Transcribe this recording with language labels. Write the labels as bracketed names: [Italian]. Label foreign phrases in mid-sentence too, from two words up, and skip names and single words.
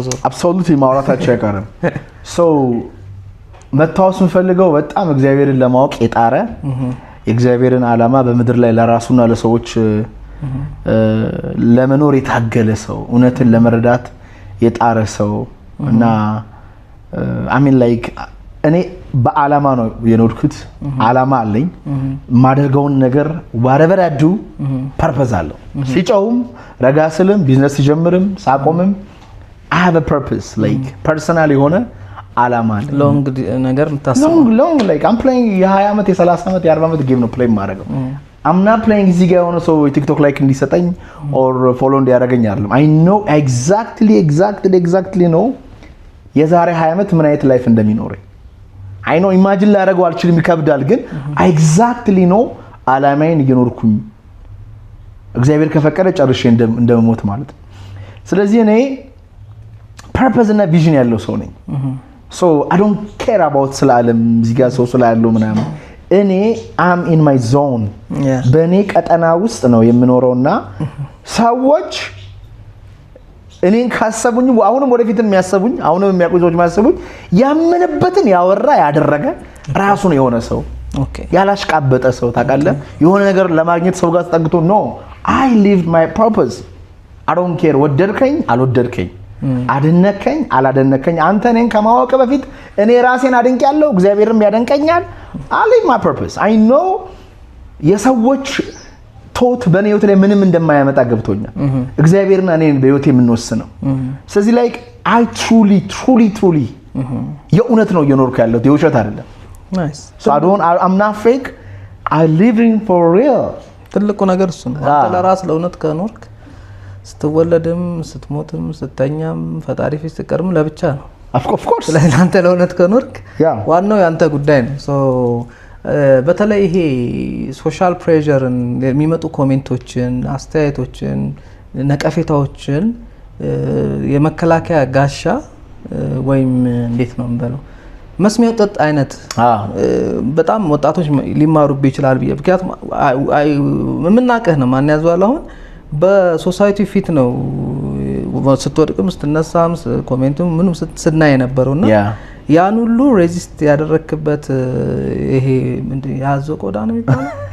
[Amharic] አብሶሉትሊ ማውራታቸው አይቀርም። ሶ መታወስ የምፈልገው በጣም እግዚአብሔርን ለማወቅ የጣረ የእግዚአብሔርን ዓላማ በምድር ላይ ለራሱና ለሰዎች ለመኖር የታገለ ሰው እውነትን ለመረዳት የጣረ ሰው እና አሚን ላይክ እኔ በዓላማ ነው የኖርኩት። ዓላማ አለኝ። ማደርገውን ነገር [English] whatever I do purpose [Amharic] አለው። ሲጨውም ረጋ ስልም ቢዝነስ ሲጀምርም ሳቆምም [English] I have a purpose like personal [Amharic] የሆነ ዓላማ አለ። ሎንግ ነገር ምታስበው [English] long like I'm playing [Amharic] የ20 ዓመት የ30 ዓመት የ40 ዓመት ጌም ነው ፕሌይ ማድረገው። [English] I'm not playing [Amharic] እዚህ ጋር የሆነ ሰው ቲክቶክ ላይክ እንዲሰጠኝ [English] or follow [Amharic] እንዲያደርገኝ አይደለም። [English] I know exactly know [Amharic] የዛሬ 20 ዓመት ምን አይነት ላይፍ እንደሚኖረኝ [English] I know [Amharic] ኢማጂን ላደርገው አልችልም፣ ይከብዳል። ግን [English] exactly know [Amharic] ዓላማዬን እየኖርኩኝ እግዚአብሔር ከፈቀደ ጨርሼ እንደምሞት ማለት ነው። ስለዚህ እኔ purpose እና vision ያለው ሰው ነኝ። [English] So I don't care about [Amharic] ስለ ዓለም እዚህ ጋር ሰው ስላለው ምናምን እኔ [English] am in my zone [Amharic] በእኔ ቀጠና ውስጥ ነው የምኖረውና ሰዎች እኔን ካሰቡኝ አሁንም ወደፊት የሚያሰቡኝ አሁንም የሚያውቁኝ ሰዎች የሚያሰቡኝ ያመነበትን ያወራ ያደረገ ራሱን የሆነ ሰው ያላሽቃበጠ ሰው ታውቃለህ። የሆነ ነገር ለማግኘት ሰው ጋር ተጠግቶ [English] no I lived my purpose I don't care [Amharic] ወደድከኝ አልወደድከኝ አደነከኝ አላደነከኝ አንተ እኔን ከማወቅ በፊት እኔ ራሴን አድንቄያለሁ፣ እግዚአብሔርም ያደንቀኛል። [English] I live my purpose I know [Amharic] የሰዎች ቶት በኔ ህይወት ላይ ምንም እንደማያመጣ ገብቶኛል። እግዚአብሔርና እኔን በህይወቴ የምንወስነው ስለዚህ [English] like I truly [Amharic] የእውነት ነው እየኖርኩ ያለሁት የውሸት አይደለም። ናይስ [English] so I'm not fake I living for real። [Amharic] ትልቁ ነገር እሱ ነው። አንተ ለራስ ለእውነት ከኖርክ ስትወለድም ስትሞትም ስተኛም ፈጣሪ ፊት ስትቀርም ለብቻ ነው። [English] of course [Amharic] ስለዚህ አንተ ለእውነት ከኖርክ ዋናው ያንተ ጉዳይ ነው። ሶ በተለይ ይሄ [English] social pressure [Amharic] የሚመጡ ኮሜንቶችን፣ አስተያየቶችን፣ ነቀፌታዎችን የመከላከያ ጋሻ ወይም እንዴት ነው እንበለው መስሚያው ጥጥ አይነት በጣም ወጣቶች ሊማሩብህ ይችላል ብዬ ምክንያቱም ምንናቀህ ነው ማን ያዘዋል አሁን በሶሳይቲ ፊት ነው ስትወድቅም ስትነሳም ኮሜንቱም ምንም ስናይ ነበርውና ያን ሁሉ ሬዚስት ያደረክበት ይሄ ምንድን ያዞ ቆዳ ነው የሚባለው